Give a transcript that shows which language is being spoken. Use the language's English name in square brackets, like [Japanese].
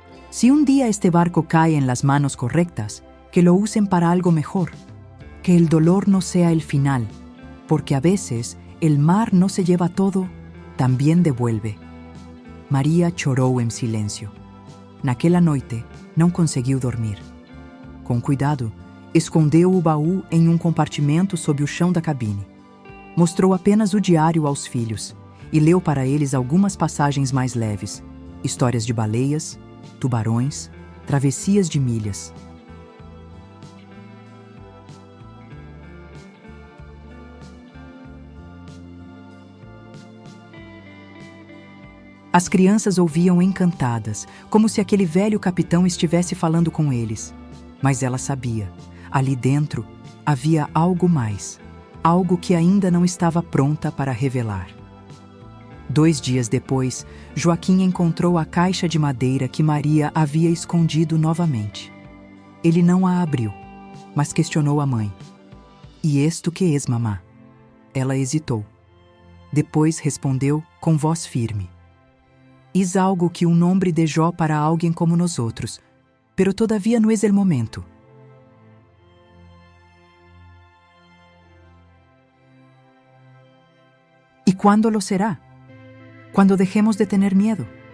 [Spanish] Si un día este barco cae en las manos correctas, que lo usen para algo mejor. Que el dolor no sea el final, porque a veces el mar no se lleva todo, también devuelve." [Portuguese] Maria chorou em silêncio. Naquela noite, não conseguiu dormir. Com cuidado, escondeu o baú em um compartimento sob o chão da cabine. Mostrou apenas o diário aos filhos e leu para eles algumas passagens mais leves, histórias de baleias, tubarões, travessias de milhas. As crianças ouviam encantadas, como se aquele velho capitão estivesse falando com eles. Mas ela sabia, ali dentro havia algo mais, algo que ainda não estava pronta para revelar. 2 dias depois, Joaquim encontrou a caixa de madeira que Maria havia escondido novamente. Ele não a abriu, mas questionou a mãe. [Spanish] "E esto que es, mamá?" [Portuguese] Ela hesitou. Depois respondeu com voz firme. [Spanish] "Es algo que un hombre dejó para alguien como nosotros, pero todavía no es el momento." ¿Y cuándo lo será? Cuando dejemos de tener miedo.